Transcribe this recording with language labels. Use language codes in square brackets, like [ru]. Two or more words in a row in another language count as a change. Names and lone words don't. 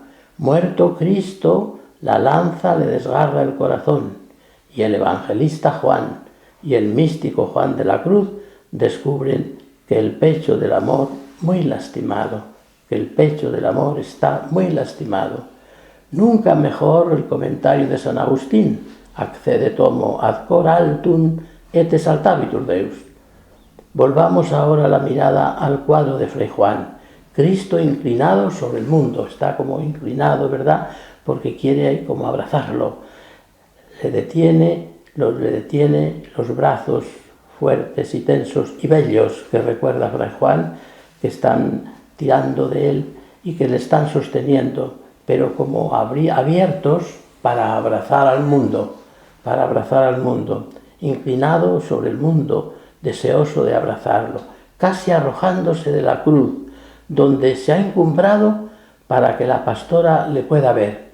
[es] Muerto Cristo, la lanza le desgarra el corazón, y el evangelista Juan y el místico Juan de la Cruz descubren que el pecho del amor muy lastimado, que el pecho del amor está muy lastimado. Nunca mejor el comentario de San Agustín, [la] accede tomo ad cor altum et exaltabitur Deus. [es] Volvamos ahora la mirada al cuadro de Fray Juan. Cristo inclinado sobre el mundo, está como inclinado, ¿verdad?, porque quiere como abrazarlo. Le detiene los brazos fuertes y tensos y bellos que recuerda Fray Juan, que están tirando de él y que le están sosteniendo, pero como abiertos para abrazar al mundo, inclinado sobre el mundo, deseoso de abrazarlo, casi arrojándose de la cruz, donde se ha encumbrado para que la pastora le pueda ver.